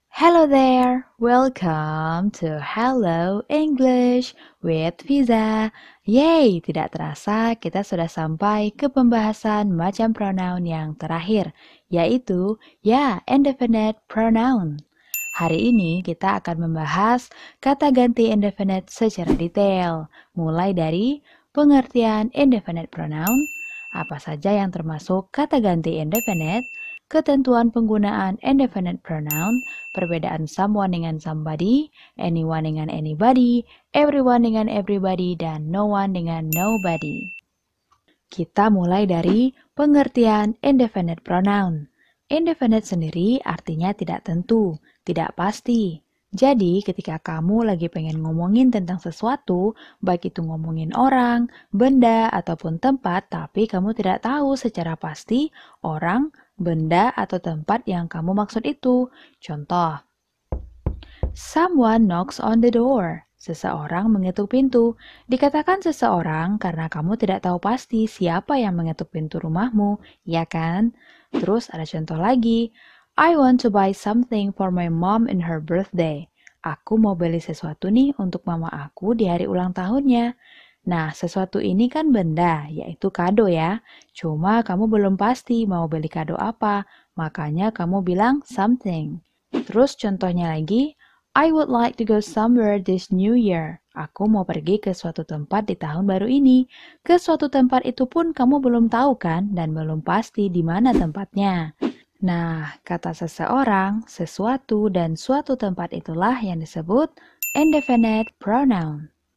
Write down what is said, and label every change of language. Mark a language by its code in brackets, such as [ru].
[en] Hello there, welcome to Hello English with Visa. [id] Yay, tidak terasa kita sudah sampai ke pembahasan macam pronoun yang terakhir, yaitu indefinite pronoun. Hari ini kita akan membahas kata ganti indefinite secara detail, mulai dari pengertian indefinite pronoun, apa saja yang termasuk kata ganti indefinite, ketentuan penggunaan indefinite pronoun, perbedaan someone dengan somebody, anyone dengan anybody, everyone dengan everybody, dan no one dengan nobody. Kita mulai dari pengertian indefinite pronoun. Indefinite sendiri artinya tidak tentu, tidak pasti. Jadi ketika kamu lagi pengen ngomongin tentang sesuatu, baik itu ngomongin orang, benda, ataupun tempat, tapi kamu tidak tahu secara pasti orang, benda, atau tempat yang kamu maksud itu. Contoh, [en] someone knocks on the door. [id] Seseorang mengetuk pintu. Dikatakan seseorang karena kamu tidak tahu pasti siapa yang mengetuk pintu rumahmu, ya kan? Terus ada contoh lagi. [en] I want to buy something for my mom in her birthday. [id] Aku mau beli sesuatu nih untuk mama aku di hari ulang tahunnya. Nah, sesuatu ini kan benda, yaitu kado ya. Cuma kamu belum pasti mau beli kado apa, makanya kamu bilang something. Terus contohnya lagi, [en] I would like to go somewhere this new year. [id] Aku mau pergi ke suatu tempat di tahun baru ini. Ke suatu tempat itu pun kamu belum tahu kan dan belum pasti di mana tempatnya. Nah, kata seseorang, sesuatu, dan suatu tempat itulah yang disebut indefinite pronoun.